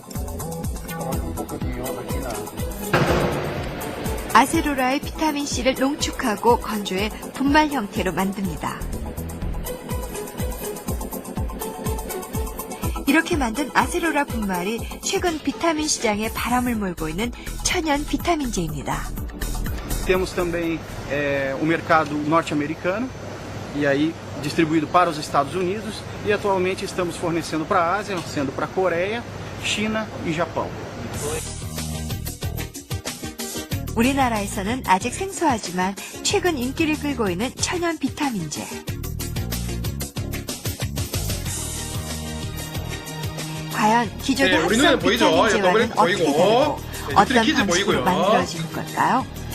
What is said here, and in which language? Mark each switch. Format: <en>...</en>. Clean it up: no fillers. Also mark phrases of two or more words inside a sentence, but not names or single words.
<ko>아세로라의 비타민C를 농축하고 건조해 분말 형태로 만듭니다. 이렇게 만든 아세로라 분말이 최근 비타민 시장에 바람을 몰고 있는 천연 비타민제입니다.</ko> <pt>Temos também o mercado norte-americano e aí distribuído para os Estados Unidos e atualmente estamos fornecendo para a Ásia, sendo para a Coreia, China e Japão.</pt> <ko>우리나라에서는 아직 생소하지만 최근 인기를 끌고 있는 천연 비타민제. 과연 기존의 합성 비타민제와는 어떻게 다르고 어떤 방식으로 만들어지는 걸까요?</ko>